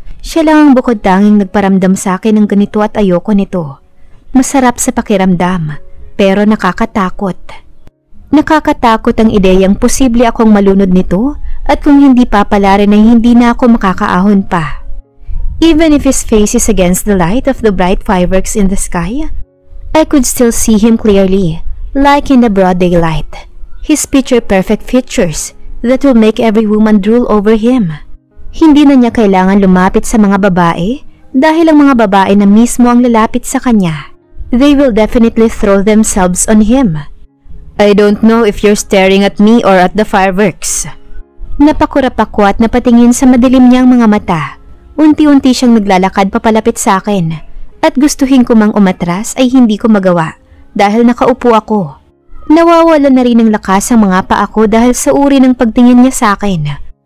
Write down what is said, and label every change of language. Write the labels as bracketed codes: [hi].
[tl] Siya lang ang bukod tanging nagparamdam sa akin ng ganito at ayoko nito. Masarap sa pakiramdam, pero nakakatakot. Nakakatakot ang ideyang posible akong malunod nito at kung hindi papalarin ay hindi na ako makakaahon pa. [en] Even if his face is against the light of the bright fireworks in the sky, I could still see him clearly, like in the broad daylight. His picture-perfect features that will make every woman drool over him. [tl] Hindi na niya kailangan lumapit sa mga babae dahil ang mga babae na mismo ang lalapit sa kanya. [en] They will definitely throw themselves on him. I don't know if you're staring at me or at the fireworks. [tl] Napakurap ako at napatingin sa madilim niyang mga mata. Unti-unti siyang naglalakad papalapit sa akin. At gustuhin ko mang umatras ay hindi ko magawa dahil nakaupo ako. Nawawala na rin ng lakas ang mga paa ko dahil sa uri ng pagtingin niya sa akin.